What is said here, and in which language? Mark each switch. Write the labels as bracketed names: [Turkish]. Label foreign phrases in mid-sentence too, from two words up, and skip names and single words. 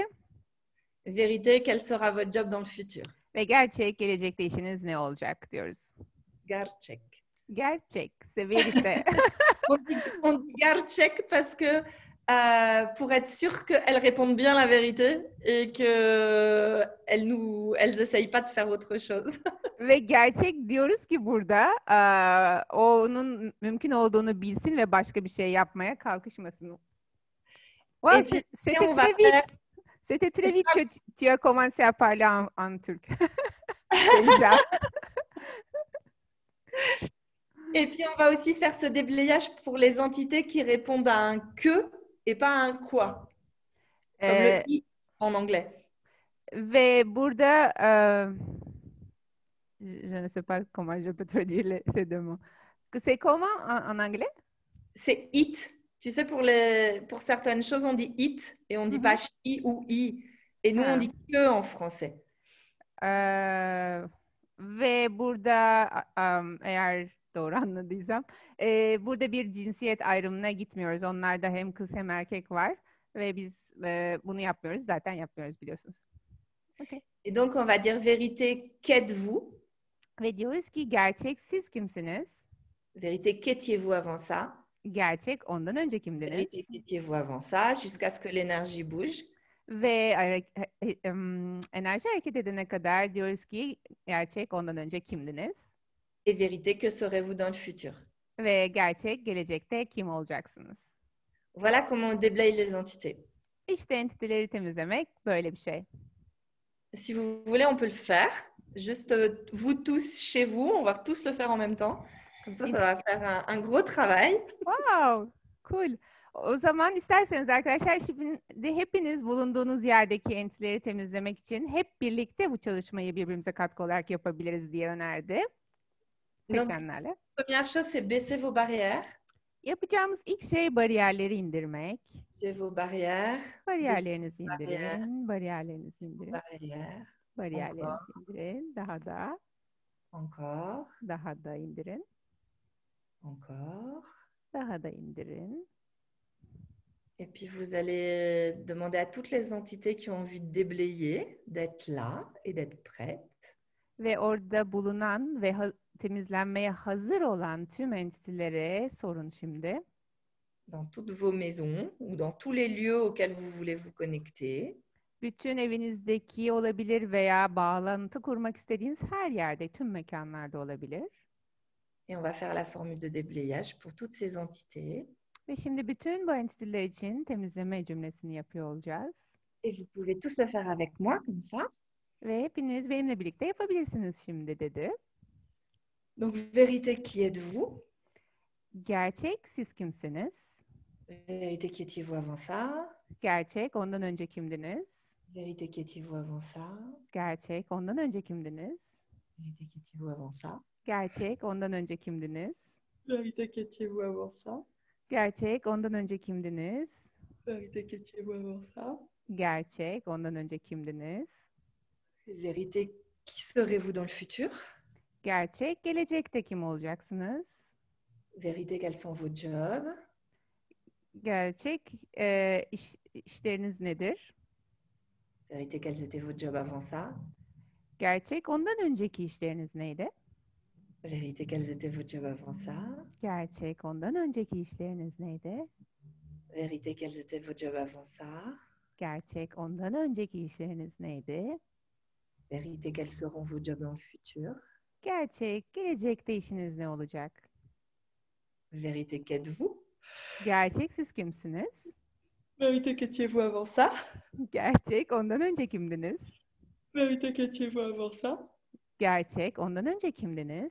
[French] Vérité, quel sera votre job dans le futur? [Turkish] Ve gerçek gelecekte işiniz ne olacak diyoruz. Gerçek. Gerçek, [French] c'est vérité. On dit gerçek parce que pour être sûr qu'elles répondent bien la vérité et qu'elles essayent pas de faire autre chose. [Turkish] Ve gerçek diyoruz ki burada onun mümkün olduğunu bilsin ve başka bir şey yapmaya kalkışmasın. Wow, [French] Et puis, c'était on va très vite. faire- C'était très vite que tu as commencé à parler en turc. Déjà. Et puis, on va aussi faire ce déblayage pour les entités qui répondent à un que et pas à un quoi, comme Ee, le i en anglais. [Turkish] Ve burada [French] je ne sais pas comment je peux traduire ces deux mots. C'est comment en anglais? C'est it. Tu sais, pour certaines choses, on dit it et on dit pas chi ou i. Et nous, Ah. on dit que en français. [Turkish] Ve burada eğer doğru anladıysam burada bir cinsiyet ayrımına gitmiyoruz. Onlarda hem kız hem erkek var ve biz bunu yapmıyoruz. Zaten yapmıyoruz biliyorsunuz. Okay. [French] Et donc, on va dire vérité, qu'êtes-vous? [Turkish] Ve diyoruz ki gerçek siz kimsiniz? [French] Vérité, qu'étiez-vous avant ça? [Turkish] Gerçek ondan önce kimdiniz? [French] Vérité, qu'étiez-vous avant ça? Jusqu'à ce que l'énergie bouge. [Turkish] Ve enerji hareket edene kadar diyoruz ki gerçek ondan önce kimdiniz? [French] Et vérité, que serez-vous dans le futur? [Turkish] Ve gerçek gelecekte kim olacaksınız? [French] Voilà comment on déblaye les entités. [Turkish] İşte entiteleri temizlemek böyle bir şey. [French] Si vous voulez, on peut le faire. Juste vous tous chez vous, on va tous le faire en même temps. Comme ça va faire un gros travail. Wow, cool. [Turkish] O zaman isterseniz arkadaşlar şimdi hepiniz bulunduğunuz yerdeki entiteleri temizlemek için hep birlikte bu çalışmayı birbirimize katkı olarak yapabiliriz diye önerdi. Seçenlerle. [French] Première chose, c'est baisser vos barrières. [Turkish] Yapacağımız ilk şey bariyerleri indirmek. [French] Baisser vos barrières. [Turkish] Bariyerlerinizi indirin. Bariyerlerinizi indirin. [French] Barrières. [Turkish] Bariyerlerinizi indirin. Daha da. [French] Encore. [Turkish] Daha da indirin. [French] Encore. [Turkish] Daha da indirin. [French] Et puis, vous allez demander à toutes les entités qui ont envie de déblayer d'être là et d'être prêtes. [Turkish] Ve orada bulunan ve temizlenmeye hazır olan tüm entitelere sorun şimdi. [French] Dans toutes vos maisons ou dans tous les lieux auxquels vous voulez vous connecter. [Turkish] Bütün evinizdeki olabilir veya bağlantı kurmak istediğiniz her yerde, tüm mekanlarda olabilir. [French] Et on va faire la formule de déblayage pour toutes ces entités. [Turkish] Ve şimdi bütün bu entiteler için temizleme cümlesini yapıyor olacağız. [French] Et vous pouvez tous le faire avec moi, comme ça. [Turkish] Ve hepiniz benimle birlikte yapabilirsiniz şimdi dedi. [French] Donc, vérité, qui êtes-vous? [Turkish] Gerçek siz kimsiniz? [French] Vérité, qui étiez-vous avant ça? [Turkish] Gerçek ondan önce kimdiniz? [French] Vérité, qui étiez-vous avant ça? [Turkish] Gerçek ondan önce kimdiniz? [French] Vérité, qui étiez-vous avant ça? [Turkish] Gerçek ondan önce kimdiniz? [French] Vérité, qui étiez-vous avant ça? [Turkish] Gerçek ondan önce kimdiniz? [French] Vérité, qui étiez-vous avant ça? [Turkish] Gerçek ondan önce kimdiniz? [French] Vérité, qui serez-vous dans le futur? [Turkish] Gerçek gelecekte kim olacaksınız? [French] Vérité, quels sont vos jobs? [Turkish] Gerçek işleriniz nedir? [French] Vérité, quels étaient vos jobs avant ça? [Turkish] Gerçek ondan önceki işleriniz neydi? [French] Vérité, quels étaient vos jobs avant ça? [Turkish] Gerçek ondan önceki işleriniz neydi? [French] Vérité, quels étaient vos jobs avant ça? [Turkish] Gerçek ondan önceki işleriniz neydi? [French] Vérité, quels seront vos jobs dans le futur? [Turkish] Gerçek gelecekte işiniz ne olacak? [French] Vérité, qu'êtes-vous? [Turkish] Gerçek siz kimsiniz? [French] Vérité, qu'étiez-vous avant ça? [Turkish] Gerçek ondan önce kimdiniz? [French] Vérité que tu vois avant ça. [Turkish] Gerçek. Ondan önce kimdiniz?